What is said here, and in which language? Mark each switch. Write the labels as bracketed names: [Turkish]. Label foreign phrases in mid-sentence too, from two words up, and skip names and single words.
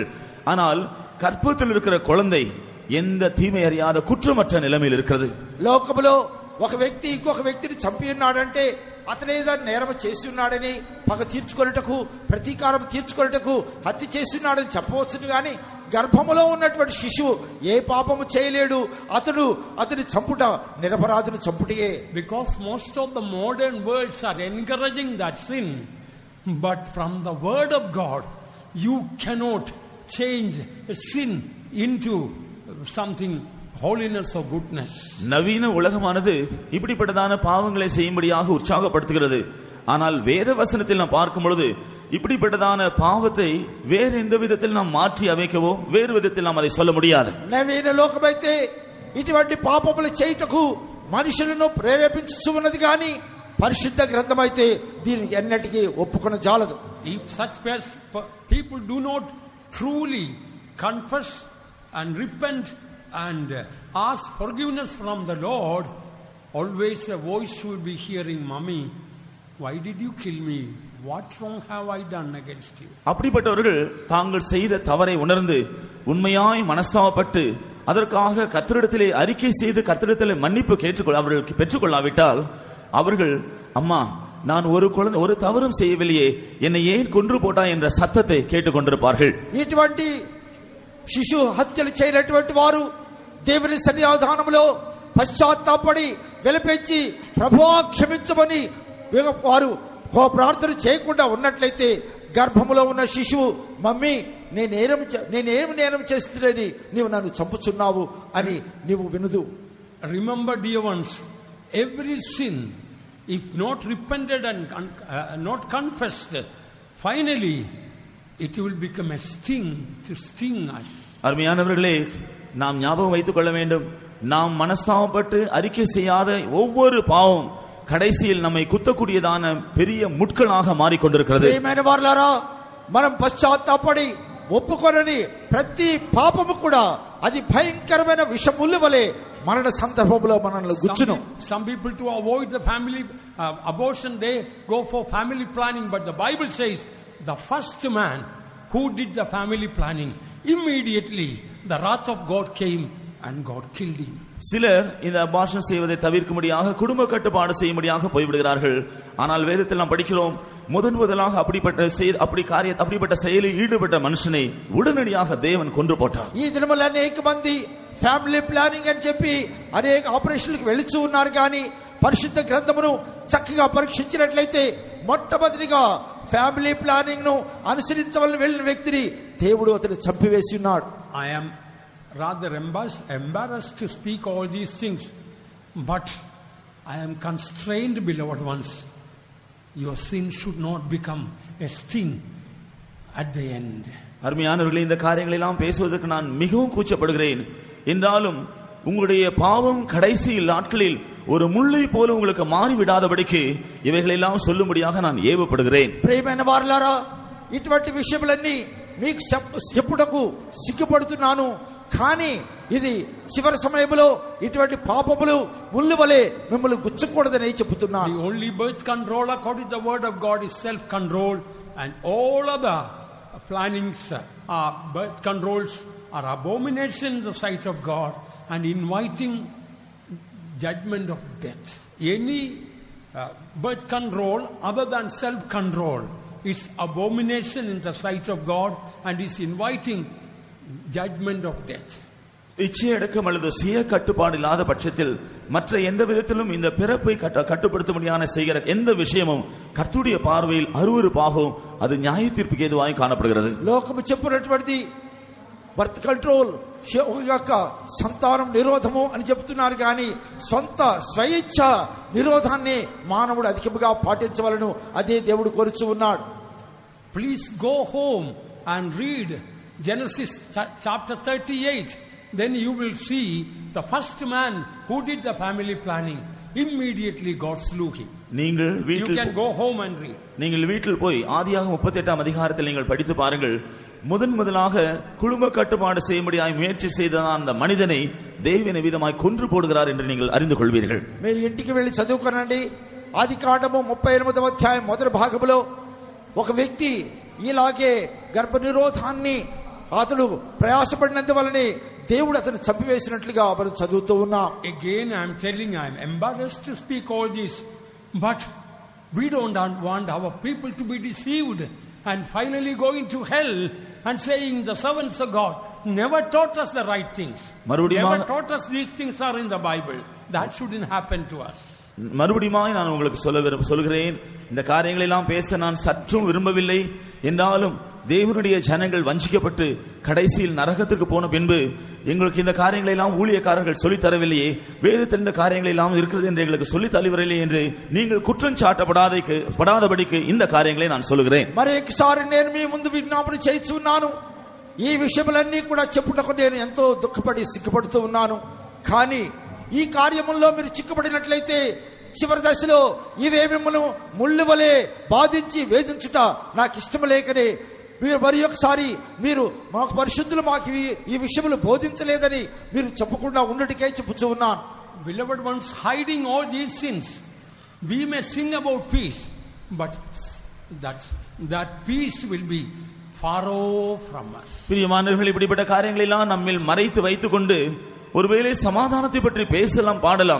[Tamil] ஆனால் கர்ப்பத்தில் இருக்கிற குழந்தை எந்த தீமை அறியாத குற்றமற்ற நிலைமையில் இருக்கிறது. [Telugu] లోకములో ఒక వ్యక్తి ఇంకొక వ్యక్తిని చంపి ఉన్నాడంటే అతనేదో నేరం చేసి ఉన్నాడని పగ తీర్చుకొనుటకు ప్రతీకారం తీర్చుకొనుటకు హత్య చేసి ఉన్నాడని చెప్పవచ్చును. కానీ గర్భములో ఉన్నటువంటి శిశువు ఏ పాపము చేయలేడు. అతని చంపుట నిరపరాధిని చంపుటయే. [English] Because most of the modern worlds are encouraging that sin, but from the word of God you cannot change sin into something holiness or goodness. [Tamil] நவீன உலகமானது இப்படிப்பட்டதான பாவங்களை செய்யும்படியாக உற்சாகப்படுத்துகிறது. ஆனால் வேத வசனத்தில் நாம் பார்க்கும் பொழுது இப்படிப்பட்டதான பாவத்தை வேறு எந்த விதத்தில் நாம் மாற்றி அமைக்கவோ வேறு விதத்தில் நாம் அதை சொல்ல முடியாது. [Telugu] నవీన లోకమైతే ఇటువంటి పాపములు చేయుటకు మనుషులను ప్రేరేపించుచున్నది కానీ పరిశుద్ధ గ్రంథమైతే దీనికి ఎన్నటికీ ఒప్పుకొన జాలదు. [English] If such people do not truly confess and repent and ask forgiveness from the Lord, always a voice will be hearing, "Mommy, why did you kill me? What wrong have I done against you?" [Tamil] அப்படிப்பட்டவர்கள் தாங்கள் செய்த தவறை உணர்ந்து உண்மையாய் மனஸ்தாபப்பட்டு அதற்காக கர்த்தரிடத்திலே அறிக்கை செய்து கர்த்தரிடத்திலே மன்னிப்பு அவர்கள் பெற்றுக்கொள்ளாவிட்டால் அவர்கள், "அம்மா, நான் ஒரு தவறும் செய்யவில்லையே, என்னை ஏன் கொன்று போட்டாய்" என்ற சத்தத்தை கேட்டுக்கொண்டிருப்பார்கள். [Telugu] ఇటువంటి శిశు హత్యలు చేయనటువంటి వారు దేవుని సన్నిధానములో పశ్చాత్తాపడి విలపించి ప్రభువా క్షమించమని వారు ప్రార్థన చేయకుండా ఉన్నట్లయితే గర్భములో ఉన్న శిశువు, "మమ్మీ, నేనేమి నేరం చేస్తున్నది, నీవు నన్ను చంపుచున్నావు" అని నీవు వినుదు. [English] Remember, dear ones, every sin, if not repented and not confessed, finally it will become a sting to sting us. [Tamil] அருமையானவர்களே, நாம் ஞாபகம் வைத்துக் கொள்ள வேண்டும், நாம் மனஸ்தாபப்பட்டு அறிக்கை செய்யாத ஒவ்வொரு பாவம் கடைசியில் நம்மை குத்தக்கூடியதான பெரிய முட்களாக மாறிக்கொண்டிருக்கிறது. [Telugu] మనం పశ్చాత్తాపడి ఒప్పుకొనని ప్రతి పాపము కూడా అది భయంకరమైన విషములు వలె మరణ సందర్భంలో మనల్ని గుచ్చును. [English] Some people to avoid the family abortion, they go for family planning, but the Bible says the first man who did the family planning, immediately the wrath of God came and God killed him. [Tamil] சிலர் இந்த அபார்ஷன் செய்வதை தவிர்க்கும்படியாக குடும்ப கட்டுப்பாடு செய்யும்படியாக போய்விடுகிறார்கள். ஆனால் வேதத்தில் நாம் படிக்கிறோம், முதலாக அப்படிப்பட்ட செயலில் ஈடுபட்ட மனுஷனை உடனடியாக தேவன் கொன்று போட்டார். [Telugu] ఈ దినముల అనేక మంది [English] family planning [Telugu] అని చెప్పి అనేక ఆపరేషన్లకు వెళుతూ ఉన్నారు. కానీ పరిశుద్ధ గ్రంథమును చక్కగా పరీక్షించినట్లయితే మొట్టమొదటిగా [English] family planning [Telugu] ను అనుసరించవలసిన వెళ్ళిన వ్యక్తిని దేవుడు అతను చంపివేసి ఉన్నాడు. [English] I am rather embarrassed to speak all these things, but I am constrained, beloved ones. Your sin should not become a sting at the end. [Tamil] அருமையானவர்களே, இந்த காரியங்களை எல்லாம் பேசுவதற்கு நான் மிகவும் கூச்சப்படுகிறேன். என்றாலும் உங்களுடைய பாவம் கடைசி நாட்களில் ஒரு முள்ளை போல உங்களுக்கு மாறிவிடாதபடிக்கு இவைகளெல்லாம் சொல்லும்படியாக நான் ஏவப்படுகிறேன். [Telugu] ప్రియమైన వారలారా, ఇటువంటి విషయములన్నీ మీకు చెప్పుటకు సిగ్గుపడుతున్నాను. కానీ ఇది చివరి సమయంలో ఇటువంటి పాపములు ముళ్ళు వలె మిమ్మల్ని గుచ్చకూడదని చెబుతున్నాను. [English] The only birth control according to the word of God is self control, and all other plannings, birth controls are abomination in the sight of God and inviting judgment of death. Any birth control other than self control is abomination in the sight of God and is inviting judgment of death. [Tamil] இச்சையடக்கம் அல்லது சுய கட்டுப்பாடு இல்லாத பட்சத்தில் மற்ற எந்த விதத்திலும் இந்த பிறப்பை கட்டுப்படுத்த முடியாத செய்கிற எந்த விஷயமும் கர்த்தருடைய பார்வையில் அருவருப்பாகவும் அது நியாய தீர்ப்புக்கு ஏதுவாய் காணப்படுகிறது. [Telugu] లోకము చెప్పినటువంటి [English] birth control [Telugu] యొక్క సంతానం నిరోధము అని చెప్తున్నారు, కానీ సొంత స్వయిచ్ఛ నిరోధాన్ని మానవుడు అధికముగా పాటించవలను. అదే దేవుడు కోరుచు ఉన్నాడు. [English] Please go home and read Genesis chapter 38. Then you will see the first man who did the family planning. Immediately God slew him. You can go home and read. [Tamil] நீங்கள் வீட்டில் போய் ஆதியாகமம் 38ஆம் அதிகாரத்தில் நீங்கள் படித்து பாருங்கள். முதலாக குடும்ப கட்டுப்பாடு செய்யும்படியாய் முயற்சி செய்த அந்த மனிதனை தேவன் விதமாய் கொன்று போடுகிறார் என்று நீங்கள் அறிந்து கொள்வீர்கள். [Telugu] మీరు ఇంటికి వెళ్ళి చదువుకోనండి. ఆదికాండము 38వ అధ్యాయం మొదటి భాగంలో ఒక వ్యక్తి ఇలాగే గర్భ నిరోధాన్ని అతడు ప్రయాసపడినందువలనే దేవుడు అతను చంపివేసినట్లుగా మనం చదువుతూ ఉన్నాం. [English] Again I am telling, I am embarrassed to speak all this, but we don't want our people to be deceived and finally going to hell and saying the servants of God never taught us the right things, never taught us these things are in the Bible. That shouldn't happen to us. [Tamil] மறுபடியும் நான் உங்களுக்கு சொல்கிறேன், இந்த காரியங்களை எல்லாம் பேச நான் சற்றும் விரும்பவில்லை. என்றாலும் தேவனுடைய ஜனங்கள் வஞ்சிக்கப்பட்டு கடைசியில் நரகத்திற்கு போன பின்பு எங்களுக்கு இந்த காரியங்களை எல்லாம் ஊழியக்காரர்கள் சொல்லித் தரவில்லையே, வேதத்தில் இந்த காரியங்கள் எல்லாம் இருக்கிறது என்று எங்களுக்கு சொல்லித் தரவில்லையே என்று நீங்கள் குற்றம் சாட்டப்படாதபடிக்கு இந்த காரியங்களை நான் சொல்லுகிறேன். [Telugu] మరొకసారి నేను మీ ముందు విజ్ఞాపన చేస్తున్నాను. ఈ విషయాలన్నీ కూడా చెప్పుటకు నేను ఎంతో దుఃఖపడి సిగ్గుపడుతూ ఉన్నాను. కానీ ఈ కార్యముల్లో మీరు చిక్కుపడినట్లయితే చివరి దశలో ఇవే మిమ్మల్ని ముళ్ళు వలె బాధించి వేధించుట నాకు ఇష్టం లేకనే మీరు మరి ఒకసారి మీరు మాకు పరిశుద్ధులు మాకు ఈ విషయములు బోధించలేదని మీరు చెప్పకుండా ఉండటికే చెప్పుచూ ఉన్నాను. [English] Beloved ones, hiding all these sins, we may sing about peace, but that peace will be far off from us. [Tamil] பிரியமானவர்களே, இப்படிப்பட்ட காரியங்களை எல்லாம் நம்மில் மறைத்து வைத்துக் கொண்டு ஒருவேளை சமாதானத்தை பற்றி பேசலாம், பாடலாம்.